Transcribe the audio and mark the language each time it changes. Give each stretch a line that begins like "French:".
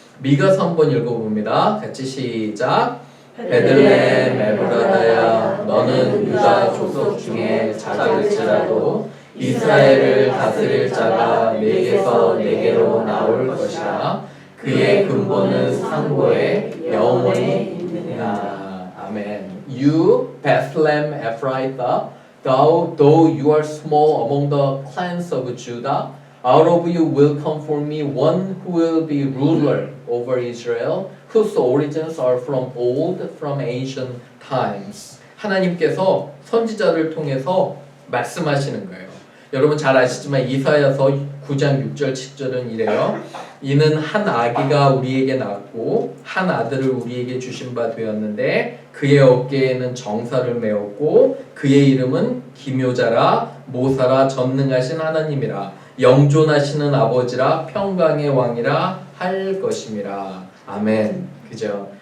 Korean: 미가서 한번 읽어봅니다. 같이 시작. 베들레헴 에브라다야, 너는 유다 족속 중에 작을지라도 이스라엘을 다스릴 자가 내게서 내게로 나올 것이라. 그의 근본은 상고에 영원히 있느니라. 아멘.
English: You Bethlehem Ephrathah, though you are small among the clans of Judah, out of you will come for me one who will be ruler over Israel, whose origins are from old, from ancient times.
Korean: 하나님께서 선지자를 통해서 말씀하시는 거예요. 여러분 잘 아시지만 이사야서 9장 6절 7절은 이래요. 이는 한 아기가 우리에게 낳았고 한 아들을 우리에게 주신 바 되었는데 그의 어깨에는 정사를 메었고 그의 이름은 기묘자라 모사라 전능하신 하나님이라 영존하시는 아버지라 평강의 왕이라 할 것임이라. 아멘. 그죠?